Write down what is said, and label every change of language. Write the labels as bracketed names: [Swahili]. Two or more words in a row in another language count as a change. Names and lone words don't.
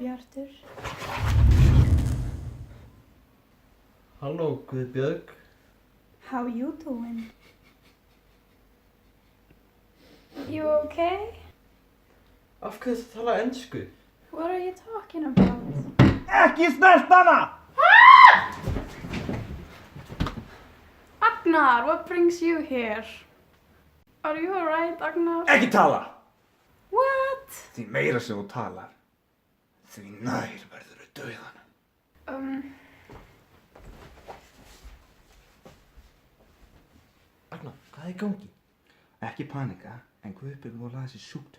[Icelandic] aftur. Halló, Guðbjörg. [English] How you doing? You okay? [Icelandic] Af hverju þú tala ensku? [English] What are you talking about? [Icelandic] Ekki snert hana! Agnar, [English] what brings you here? Are you alright, Agnar? [Icelandic] Ekki tala! [English] What? [Icelandic] Því meira sem þú talar, því nær verður þú dauðanum. Agnar, hvað er í gangi? Ekki panika, en Guðbjörg voru að laga sér sjúkdóm.